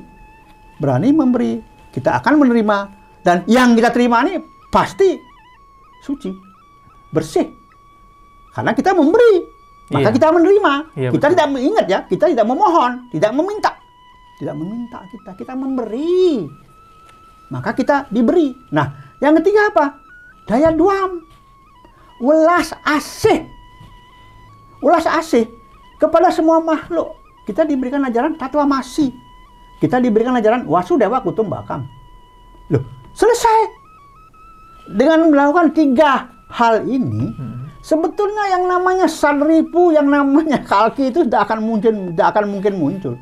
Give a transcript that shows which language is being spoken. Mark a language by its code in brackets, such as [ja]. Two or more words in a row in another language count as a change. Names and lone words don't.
[id] Berani memberi, kita akan menerima. Dan yang kita terima ini pasti suci, bersih. Karena kita memberi, maka kita menerima. Iya, kita betul. tidak mengingat ya, kita tidak memohon, tidak meminta. Tidak meminta kita memberi. Maka kita diberi. Nah, yang ketiga apa? Daya duam. [jv] Welas asih. Welas asih [id] kepada semua makhluk. Kita diberikan ajaran Tatwa Masi. Kita diberikan ajaran Wasudewa Kutumbakam. Loh, selesai. Dengan melakukan 3 hal ini, sebetulnya yang namanya sadripu, yang namanya kalki itu tidak akan mungkin muncul.